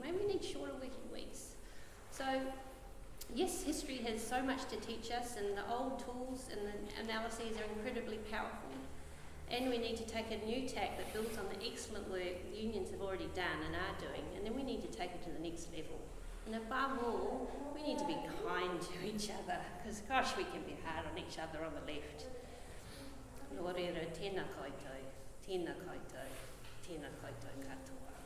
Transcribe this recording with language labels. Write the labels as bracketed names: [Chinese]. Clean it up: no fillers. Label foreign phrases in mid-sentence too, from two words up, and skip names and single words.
[English] Maybe we need shorter working weeks. So, yes, history has so much to teach us, and the old tools and the analyses are incredibly powerful. And we need to take a new tack that builds on the excellent work the unions have already done and are doing, and then we need to take it to the next level. And above all, we need to be kind to each other, because gosh, we can be hard on each other on the left. [Māori] Lorera, tēnā koutou, tēnā koutou, tēnā koutou katoa.